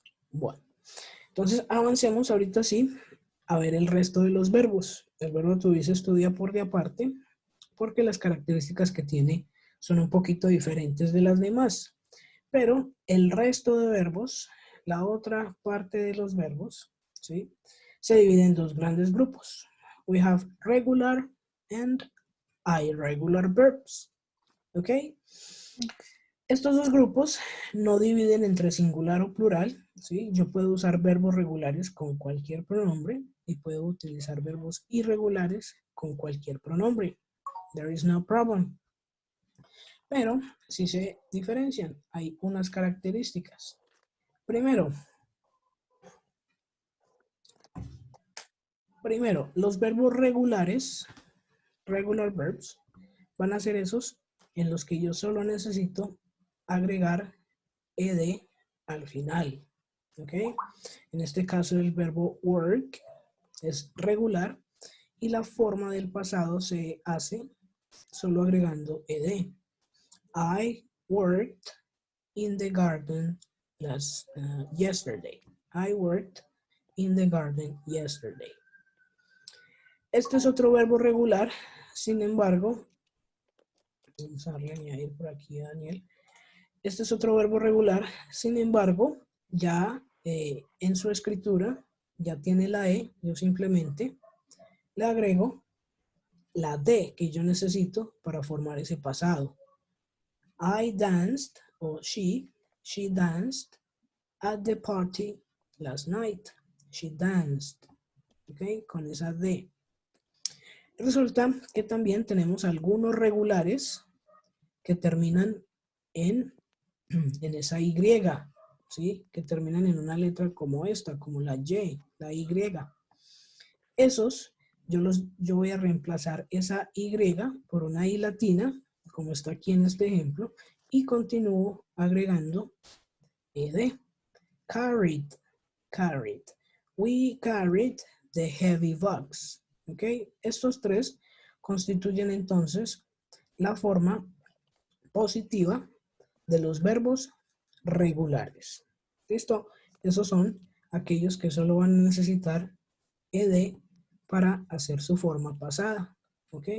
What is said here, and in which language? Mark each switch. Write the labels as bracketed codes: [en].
[es] Bueno, entonces avancemos ahorita sí a ver el resto de los verbos. El verbo to be se estudia por de aparte porque las características que tiene son un poquito diferentes de las demás. Pero el resto de verbos, la otra parte de los verbos, ¿sí?, se divide en dos grandes grupos. [en] We have regular and irregular verbs. [es] ¿Ok? Estos dos grupos no dividen entre singular o plural, ¿sí? Yo puedo usar verbos regulares con cualquier pronombre y puedo utilizar verbos irregulares con cualquier pronombre. [en] There is no problem. [es] Pero sí se diferencian. Hay unas características. Primero, los verbos regulares, [en] regular verbs, [es] van a ser esos en los que yo solo necesito agregar ed al final. ¿Ok? En este caso el verbo work es regular y la forma del pasado se hace solo agregando ed. [en] I worked in the garden yesterday. I worked in the garden yesterday. [es] Este es otro verbo regular, sin embargo, vamos a darle a añadir por aquí a Daniel. Este es otro verbo regular, sin embargo, ya en su escritura ya tiene la E, yo simplemente le agrego la D que yo necesito para formar ese pasado. [en] I danced, o she danced at the party last night. She danced, [es] ¿ok? Con esa D. Resulta que también tenemos algunos regulares que terminan en esa Y, ¿sí? Que terminan en una letra como esta, como la Y, la Y. Esos, yo voy a reemplazar esa Y por una I latina, como está aquí en este ejemplo, y continúo agregando ed. [en] Carried, carried. We carried the heavy box. [es] ¿Ok? Estos tres constituyen entonces la forma positiva de los verbos regulares. ¿Listo? Esos son aquellos que solo van a necesitar ed para hacer su forma pasada. ¿Ok?